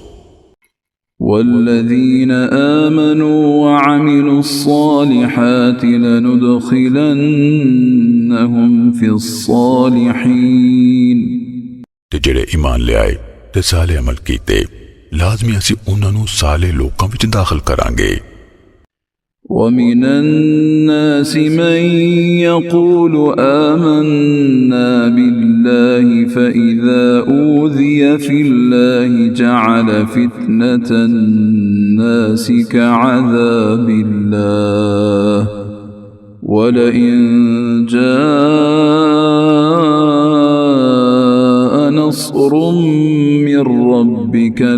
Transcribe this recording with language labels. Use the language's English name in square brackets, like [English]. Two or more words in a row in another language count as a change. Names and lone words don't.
[Arabic] والذين آمنوا وعملوا الصالحات لندخلنهم في الصالحين. [Punjabi] تے جیہڑے ایمان لے آئے تے صالح عمل کیتے لازمی اسی اونہاں نوں صالح لوکاں وچ داخل کراں گے. [Arabic] ومن الناس من يقول آمنا بالله فإذا أوذي في الله جعل فتنة الناس كعذاب الله ولئن جاء نصر من ربك